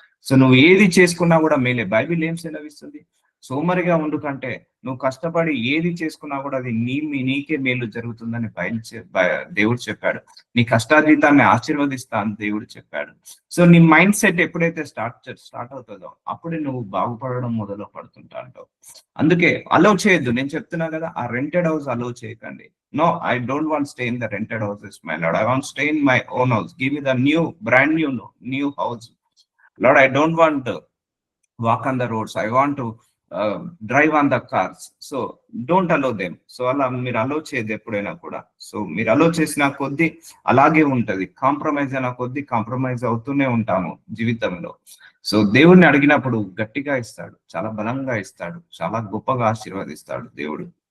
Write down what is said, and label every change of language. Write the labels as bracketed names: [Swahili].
[Telugu] So నువ్వు ఏది చేసుకున్నా కూడా మేలే. బైబిల్ ఏం సెలవిస్తుంది? సోమరిగా ఉండు కంటే నువ్వు కష్టపడి ఏది చేసుకున్నా కూడా అది నీకే మేలు జరుగుతుందని దేవుడు చెప్పాడు. నీ కష్టార్జితాన్ని ఆశీర్వదిస్తా అని దేవుడు చెప్పాడు. సో నీ మైండ్ సెట్ ఎప్పుడైతే స్టార్ట్ అవుతుందో అప్పుడే నువ్వు బాగుపడడం మొదలు పడుతుంటావు. అందుకే అలౌ చేయొద్దు. నేను చెప్తున్నా కదా, ఆ రెంటెడ్ హౌస్ అలౌ చేయకండి. [English] No, I don't want to stay in the rented houses, my Lord. I want to stay in my own house. Give me the brand new house. Lord, I don't want to walk on the roads. I want to drive on the cars. So don't allow them. [Telugu] So అలా మీరు allow చేయదు ఎప్పుడైనా కూడా. So మీరు allow చేసిన కొద్దీ అలాగే ఉంటది. కాంప్రమైజ్ అయిన కొద్దీ కాంప్రమైజ్ అవుతూనే ఉంటాము జీవితంలో. సో దేవుణ్ణి అడిగినప్పుడు గట్టిగా ఇస్తాడు, చాలా బలంగా ఇస్తాడు, చాలా గొప్పగా ఆశీర్వదిస్తాడు దేవుడు.